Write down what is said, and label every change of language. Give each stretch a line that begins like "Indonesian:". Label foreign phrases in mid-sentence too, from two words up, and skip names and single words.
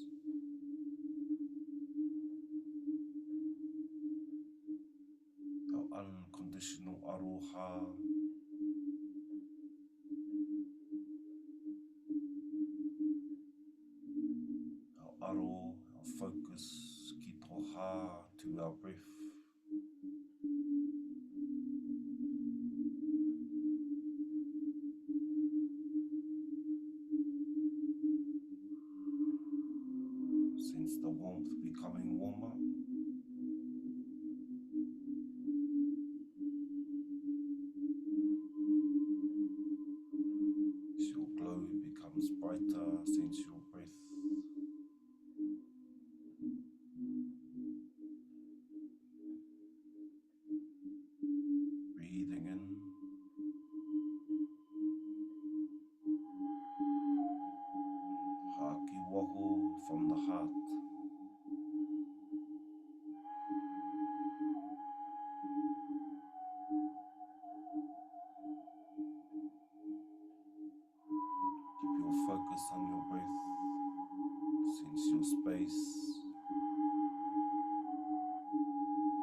English: Our unconditional aroha. Our aro, our focus,
Māori: ki tō hā
English: to our breath. Sense the warmth becoming warmer. As your glow becomes brighter, sense your breath. Breathing in.
Māori: Haki waho
English: from the heart. Keep your focus on your breath. Sense your space.